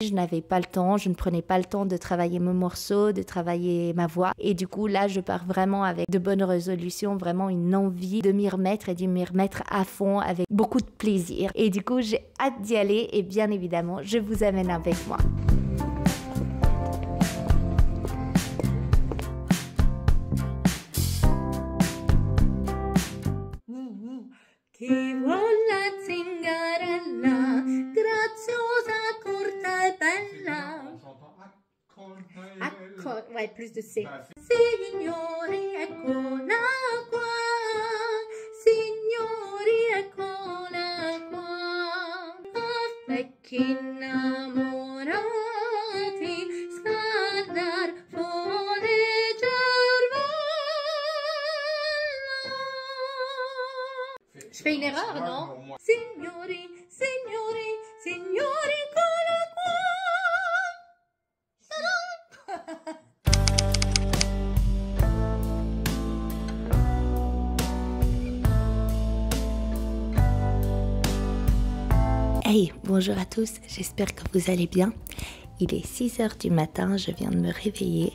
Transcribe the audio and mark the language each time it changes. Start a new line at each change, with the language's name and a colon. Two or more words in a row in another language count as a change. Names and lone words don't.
French: Je n'avais pas le temps, je ne prenais pas le temps de travailler mon morceau, de travailler ma voix. Et du coup, là, je pars vraiment avec de bonnes résolutions, vraiment une envie de m'y remettre et de m'y remettre à fond avec beaucoup de plaisir. Et du coup, j'ai hâte d'y aller et bien évidemment, je vous amène avec moi.
Italian: Chi vuol la zingarella, graziosa, corta e bella.
French: Accord, ouais, plus de C.
Italian: Signori, eccola qua. Signori, eccola qua. A vecchi innamorati, scaldar
French: Je fais une erreur, non?
Italian: Signori, signori, signori, eccola qua.
French: Hey, bonjour à tous, j'espère que vous allez bien. Il est 6h du matin, je viens de me réveiller.